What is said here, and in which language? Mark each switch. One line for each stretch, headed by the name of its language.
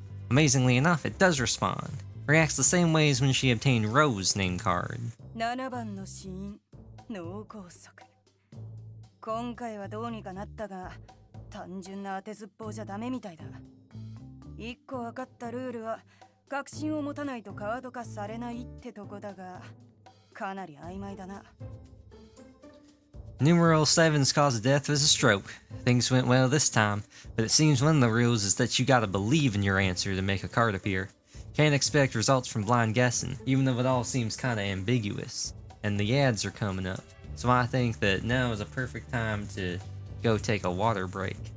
English: Amazingly enough, it does respond. Reacts the same way as when she obtained Rose's name card.
Japanese: 7番の死因、脳梗塞。今回はどうにかなったが、単純な当てずっぽうじゃダメみたいだ。一個分かったルールは、確信を持たないとカード化されないってとこだが、かなり曖昧だな。
English: Numeral 7's cause of death was a stroke. Things went well this time, but it seems one of the rules is that you gotta believe in your answer to make a card appear. Can't expect results from blind guessing, even though it all seems kinda ambiguous. And the ads are coming up, so I think that now is a perfect time to go take a water break.